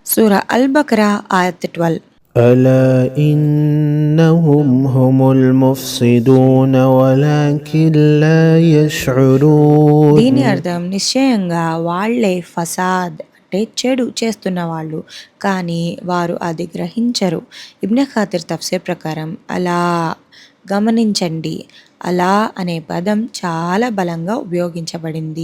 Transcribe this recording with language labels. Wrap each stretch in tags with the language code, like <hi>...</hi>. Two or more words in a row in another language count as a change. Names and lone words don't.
<ar>سورة البقرة آية 12. ألا إنهم هم المفسدون ولكن لا يشعرون.</ar> <te>దీని అర్థం నిశ్చయంగా వాళ్ళే ఫసాద్ అంటే చెడు చేస్తున్న వాళ్ళు, కానీ వారు అది గ్రహించరు. ఇబ్న్ ఖాతిర్ తఫ్సీర్ ప్రకారం అలా గమనించండి, అలా అనే పదం చాలా బలంగా ఉపయోగించబడింది.</te>